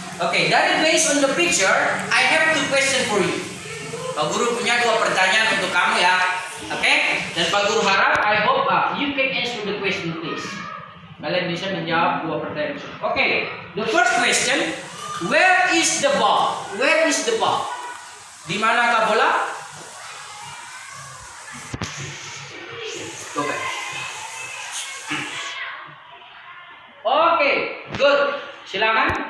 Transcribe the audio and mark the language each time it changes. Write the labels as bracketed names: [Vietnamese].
[English] Oke, dari based on the picture, I have two question for you. [Indonesian] Pak Guru punya dua pertanyaan untuk kamu ya. Oke? Dan Pak Guru harap [English] I hope you can answer the question please. [Indonesian] Kalian bisa menjawab dua pertanyaan. [English] Oke, the first question, where is the ball? Where is the ball? [Indonesian] Di manakah bola? [English] Go back. [Indonesian] Oke, good. Silakan.